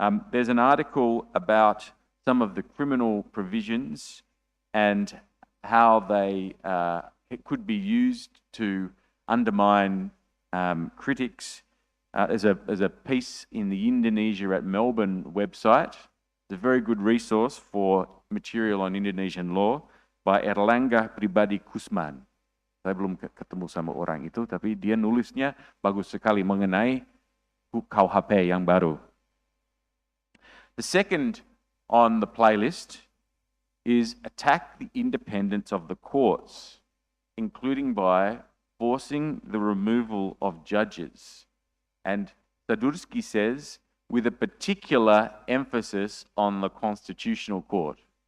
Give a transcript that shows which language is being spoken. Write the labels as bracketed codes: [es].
[en] There's an article about some of the criminal provisions and how they could be used to undermine critics. There's a piece in the Indonesia at Melbourne website. It's a very good resource for material on Indonesian law by Erlangga Pribadi Kusman. [id] Saya belum ketemu sama orang itu, tapi dia nulisnya bagus sekali mengenai KUHP yang baru. [en] The second on the playlist is attack the independence of the courts, including by forcing the removal of judges. And Sadurski says, with a particular emphasis on the Constitutional Court.